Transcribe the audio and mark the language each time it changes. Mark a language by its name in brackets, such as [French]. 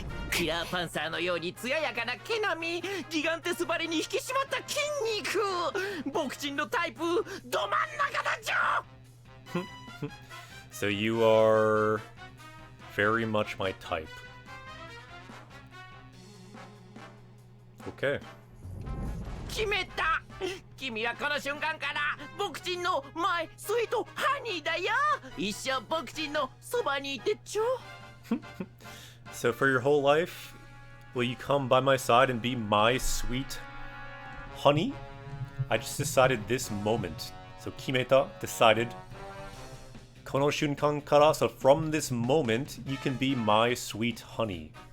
[Japanese] キラーパンサーのように艶やかな毛並み、ギガンテスバリに引き締まった筋肉、僕ちんのタイプど真ん中だじょ。 [English] So you are very much my type. Okay. [Japanese] 決めた。君はこの瞬間から僕ちんのマイスイートハニーだよ。一生僕ちんのそばにいてちょ。 [English] So for your whole life, will you come by my side and be my sweet honey? I just decided this moment. So Kimeta decided. [Japanese] Kono shunkan kara, [English] so from this moment, you can be my sweet honey.